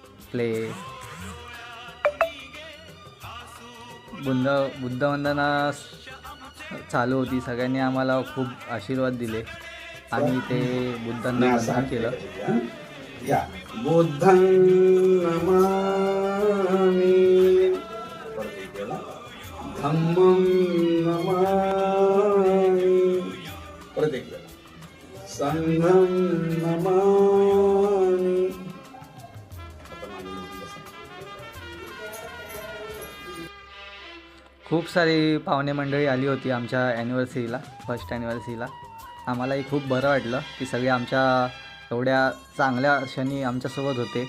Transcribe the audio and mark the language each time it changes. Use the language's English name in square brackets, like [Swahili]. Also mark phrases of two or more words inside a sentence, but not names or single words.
[Marathi] बसले. बुद्धवंदना चालू होती. सगळ्यांनी आम्हाला खूप आशीर्वाद दिले. आम्ही ते बुद्धांना वंदन केलं. [Pali] बुद्धं नमामि, धम्मं नमामि, संघं नमामि. [Marathi] खूप सारी पाहुणे मंडळी आली होती आमच्या ॲनिव्हर्सरीला, [English] first anniversaryला. [Marathi] आम्हालाही खूप बरं वाटलं की सगळे आमच्या एवढ्या चांगल्या क्षणी आमच्यासोबत होते.